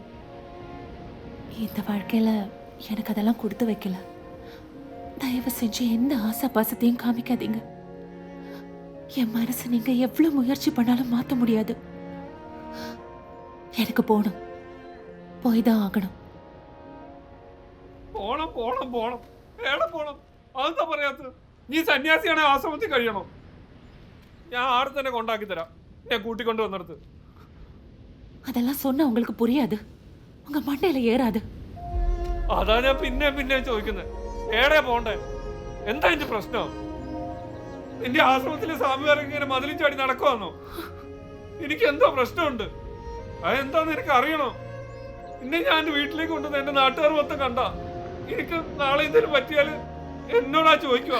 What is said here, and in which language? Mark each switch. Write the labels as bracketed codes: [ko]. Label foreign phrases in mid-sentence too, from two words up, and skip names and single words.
[ta] இந்த வாழ்க்கையில் எனக்கு அதெல்லாம் கொடுத்து வைக்கல. தயவு செஞ்சு எந்த ஆசை பாசத்தையும் காமிக்காதீங்க. என் மனசு நீங்கள் எவ்வளோ முயற்சி பண்ணாலும் மாற்ற முடியாது. எனக்கு போகணும், போய் தான் ആകണം. [ml] പോണം പോണം പോണം എവിടെ പോണം? അതെന്താ പറയാത്തത്? നീ സന്യാസിയാണെ ആശ്രമത്തിൽ കഴിയണം. ഞാൻ ആടെ തന്നെ കൊണ്ടാക്കി തരാം, ഞാൻ കൂട്ടിക്കൊണ്ട് വന്നിടത്ത്. [ta] அதெல்லாம் சொன்னா உங்களுக்கு புரியாது, உங்க மண்டையில ஏறாது. [ml] അതാ ഞാൻ പിന്നെ ചോദിക്കുന്നത്, ഏടെ പോണ്ടേ? എന്താ എന്റെ പ്രശ്നം? നിന്റെ ആശ്രമത്തിലെ സ്വാമിമാരൊക്കെ ഇങ്ങനെ മതിലും ചാടി നടക്കുവാന്നോ? എനിക്ക് എന്തോ പ്രശ്നമുണ്ട്, അതെന്താന്ന് എനിക്ക് അറിയണം. പിന്നെ ഞാൻ എന്റെ വീട്ടിലേക്ക് കൊണ്ടുവന്ന് എന്റെ നാട്ടുകാർ മൊത്തം കണ്ട എനിക്ക് നാളെ എന്തെങ്കിലും പറ്റിയാൽ എന്നോടാ ചോദിക്കുക.